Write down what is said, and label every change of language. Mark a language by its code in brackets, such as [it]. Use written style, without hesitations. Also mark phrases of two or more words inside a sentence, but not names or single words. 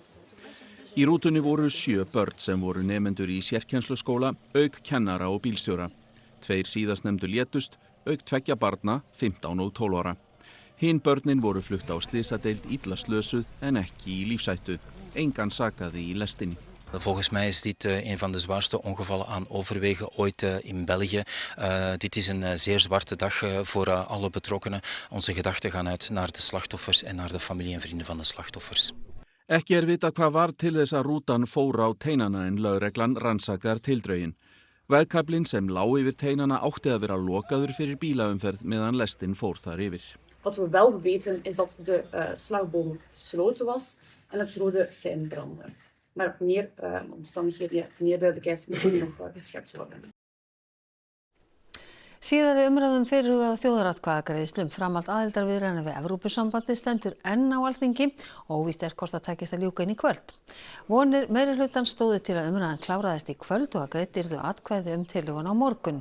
[is] Í rútunni voru 7 börn sem voru nemendur í sérkennsluskóla, auk kennara og bílstjóra. 2 síðastnefndu létust, auk 2 barna, 15 og 12 ára. Hin börnin voru flutt á slysadeild illa slösuð en ekki í lífshættu. Engan sakaði í lestinni. [nl] Volgens mij is dit een van de zwaarste ongevallen aan overwegen ooit in België. Dit is een zeer zwarte dag voor alle betrokkenen. Onze gedachten gaan uit naar de slachtoffers en naar de familie en vrienden van de slachtoffers. [is] Ekki vita hvað var til þess að rútan fór á teinana en lögreglan rannsakar tildrögin. Vegkaflinn sem lá yfir teinana átti að vera lokaður fyrir bílaumferð meðan lestin fór þar yfir. [nl] Wat we wel weten is dat de slagboom gesloten was en het rode sein brandde. Maar meer omstandigheden, meer duidelijkheid moeten nog geschept worden. [is] Síðari umræðum fyrirhugað þjóðaratkvæðagreiðslu framhald aðildarviðræðna við Evrópusambandið stendur enn á Alþingi og óvíst hvort það takist að ljúka inn í kvöld. Vonir meirihlutans stóðu til að umræðan kláraðist í kvöld og að greidd yrðu atkvæði tillögun á morgun.